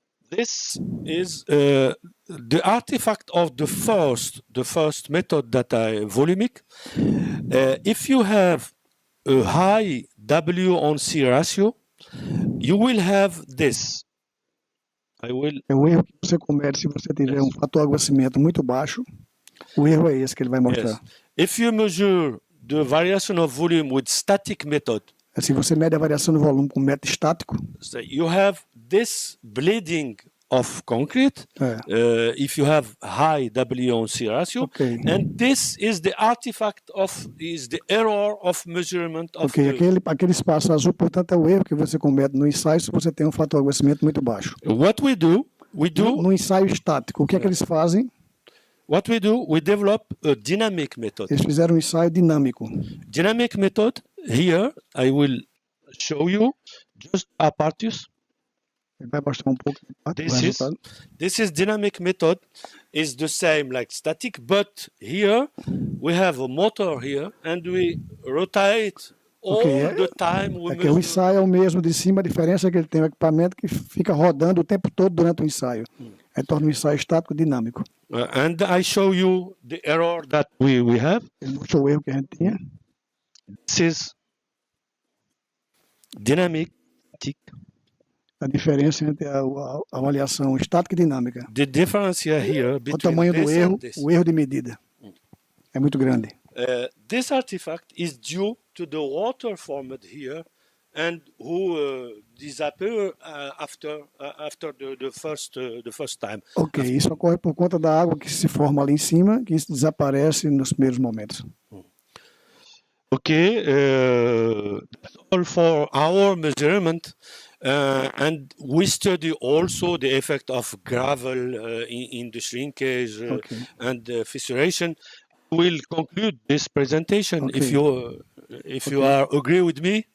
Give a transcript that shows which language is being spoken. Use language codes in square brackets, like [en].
[en] This is the artifact of the first method that I volumic. If you have a high W on C ratio, you will have this. [pt] É o erro que você comete se você tiver um fator aguacimento muito baixo. O erro é esse que ele vai mostrar. [en] Yes. If you measure the variation of volume with static method, [pt] se você mede a variação do volume com método estático, [en] so you have this bleeding of concrete if you have high W on C ratio, and this is the artifact is the error of measurement of [pt] aquele espaço azul, portanto, é o erro que você comete no ensaio se você tem um fator de aguacimento muito baixo. [en] What we do [pt] no ensaio estático, o que é que eles fazem? [en] What we do, we develop a dynamic method. [pt] Eles fizeram um ensaio dinâmico. [en] Dynamic method, here I will show you just apparatus. [pt] Ele vai mostrar um pouco. [en] This is dynamic method is the same like static, but here we have a motor here and we rotate all the time. [pt] O ensaio é o mesmo de cima, a diferença é que ele tem um equipamento que fica rodando o tempo todo durante o ensaio. Aí torna o ensaio estático dinâmico. [en] And I show you the error that we have. [pt] Ele mostrou o erro que a gente tinha. [en] This is dynamic. [pt] A diferença entre a avaliação estática e dinâmica. [en] The difference here between [pt] o tamanho do erro, o erro de medida. É muito grande. [en] This artifact is due to the water formed here and who disappear after the first time. [pt] Ok, isso ocorre por conta da água que se forma ali em cima, que isso desaparece nos primeiros momentos. [en] Okay, that's all for our measurement. And we study also the effect of gravel in the shrinkage and fissuration. We'll conclude this presentation if you are agree with me.